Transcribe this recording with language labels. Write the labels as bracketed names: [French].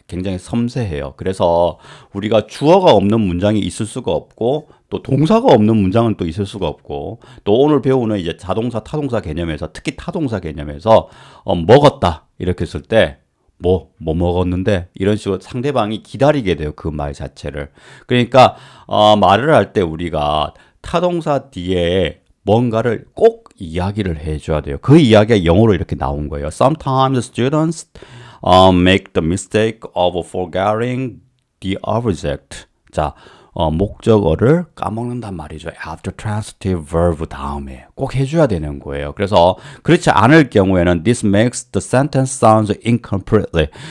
[Korean] 굉장히 섬세해요. 그래서 우리가 주어가 없는 문장이 있을 수가 없고 또 동사가 없는 문장은 또 있을 수가 없고 또 오늘 배우는 이제 자동사, 타동사 개념에서 특히 타동사 개념에서 먹었다 이렇게 했을 때 뭐 먹었는데 이런 식으로 상대방이 기다리게 돼요. 그 말 자체를. 그러니까 말을 할 때 우리가 타동사 뒤에 뭔가를 꼭 이야기를 해줘야 돼요. 그 이야기가 영어로 이렇게 나온 거예요. [English] Sometimes students make the mistake of forgetting the object. [Korean] 자, 목적어를 까먹는단 말이죠. [English] After transitive verb [Korean] 다음에 꼭 해줘야 되는 거예요. 그래서 그렇지 않을 경우에는 [English] this makes the sentence sound incomplete.